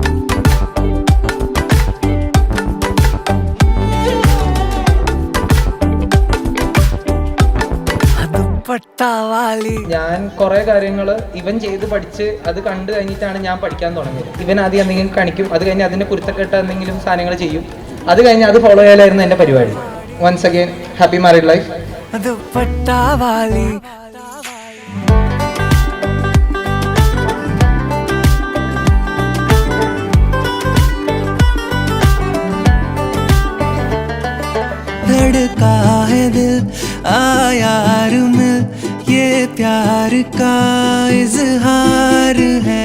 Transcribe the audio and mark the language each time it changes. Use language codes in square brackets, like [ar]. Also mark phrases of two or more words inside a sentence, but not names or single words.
[ml] ഞാൻ കുറെ കാര്യങ്ങൾ ഇവൻ ചെയ്ത് പഠിച്ച് അത് കണ്ടു കഴിഞ്ഞിട്ടാണ് ഞാൻ പഠിക്കാൻ തുടങ്ങിയത്. ഇവൻ ആദ്യം എന്തെങ്കിലും കാണിക്കും, അത് കഴിഞ്ഞ് അതിന്റെ കുരുത്തക്കെട്ട എന്തെങ്കിലും സാധനങ്ങൾ ചെയ്യും, അത് കഴിഞ്ഞ് അത് ഫോളോ ചെയ്യാനായിരുന്നു എന്റെ പരിപാടി. [en] Once again happy married life. [hi] धड़का है दिल आयार मिल, ये प्यार का इजहार है.